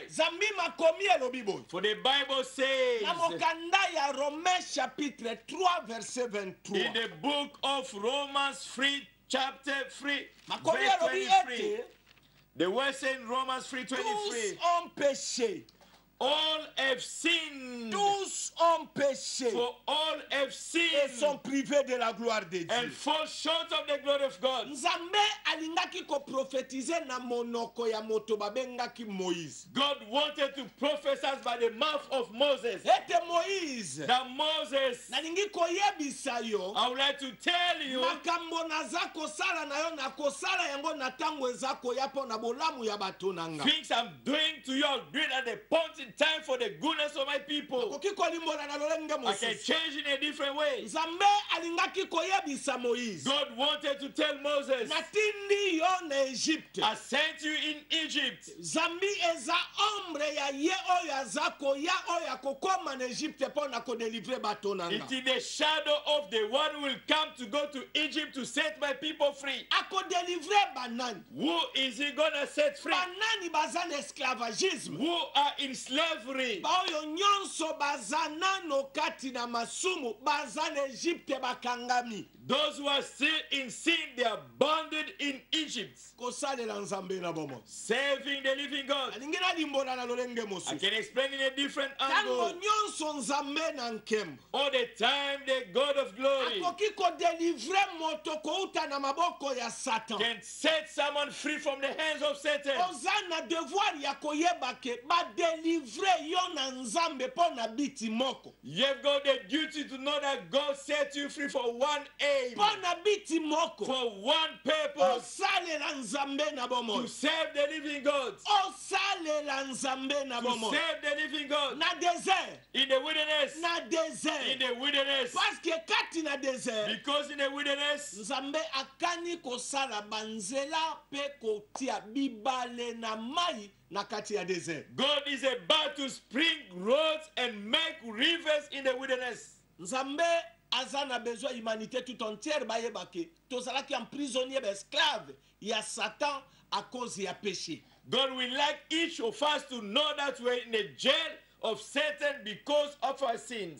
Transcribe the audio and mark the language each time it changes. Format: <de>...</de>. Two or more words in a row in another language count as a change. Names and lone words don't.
<ln>Zambi makomi elobi boy.</ln> <en>For the Bible says</en> <ln>Na mokanda ya Romains</ln> <fr>chapitre 3 verset 23.</fr> <en>in the book of Romans 3, chapter 3,</en> <ln>Makomi</ln> <en>verse</en> <ln>elobi</ln> <en>23.</en> <ln>ete</ln> <en>The word says in Romans 3:23,</en> <fr>tous ont péché.</fr> <en>all have sinned,</en> <fr>Tous ont péché</fr> <en>for all have</en> <fr>et</fr> <en>sinned</en> <fr>sont privés de la gloire de</fr> <en>and</en> <fr>Dieu.</fr> <en>fall short of the glory of God.</en> <ln>Nzambe alingaki ko prophétiser na monoko ya moto babengaki Moïse.</ln> <en>God wanted to prophesy by the mouth of Moses.</en> <ln>Ete Moïse,</ln> <en>That Moses,</en> <ln>nalingi koyebisa yo</ln> <en>I would like to tell you</en> <ln>makambo naza kosala na yo na kosala yango na tango eza koya po na bolamu ya bato nanga.</ln> <en>things I'm doing to you, I'll do it at the point in time for the goodness of my people.</en> <ln>Koki kolimbola na lolenge</ln> <en>I can</en> <ln>mosusu.</ln> <en>change in a different way.</en> <ln>Nzambe alingaki koyebisa Moïse,</ln> <en>God wanted to tell Moses,</en> <ln>natindi yo na Egypte.</ln> <en>I sent you in Egypt.</en> <ln>Zambi eza ombre ya ye oyo aza koya oyo akokoma na Egypte mpo na kodelivre bato nanga.</ln> <en>It is the shadow of the one who will come to go to Egypt to set my people free.</en> <ln>Akodelivre banani?</ln> <en>Who is he gonna set free?</en> <ln>Banani baza na esclavagisme?</ln> <en>Who are in slavery?</en> <ln>Baoyo nyonso baza nano kati na masumu baza na Egypte bakangami.</ln> <en>Those who are still in sin, they are bonded in Egypt.</en> <ln>Kosalela nzambe na bomo.</ln> <en>Serving the living God.</en> <ln>Alingi na limbola na lolenge</ln> <en>I</en> <ln>mosusu.</ln> <en>can explain in a different</en> <ln>Tango</ln> <en>angle.</en> <ln>nyonso nzambe na nkembo</ln> <en>All the time, the God of glory</en> <ln>akoki kodelivre moto kouta na maboko ya Satan.</ln> <en>can set someone free from the hands of Satan.</en> <ln>Oza na devoir ya koyeba ke badelivre yo na nzambe mpo na biti moko.</ln> <en>You've got the duty to know that God set you free for one aim,</en> <ln>Mpo na biti moko.</ln> <en>for one purpose,</en> <ln>Osalela nzambe na</ln> <en>to</en> <ln>bomoi.</ln> <en>serve the living God.</en> <ln>Osalela nzambe na</ln> <en>To</en> <ln>bomoi.</ln> <en>serve the living God</en> <ln>Na desert.</ln> <en>in the wilderness.</en> <ln>Na desert.</ln> <en>In the wilderness.</en> <fr>Parce que</fr> <ln>kati na desert</ln> <en>Because in the wilderness,</en> <ln>nzambe akani kosala banzela pe kotia bibale na mai na kati ya desert.</ln> <en>God is about to spring roads and make rivers in the wilderness.</en> <ln>Nzambe aza na</ln> <fr>besoin humanité tout entière</fr> <ln>bayeba ke tozalaki</ln> <fr>en prisonnier esclave</fr> <ln>ya Satan</ln> <fr>à cause</fr> <ln>ya péché.</ln> <en>God would like each of us to know that we're in a jail of Satan because of our sins.</en>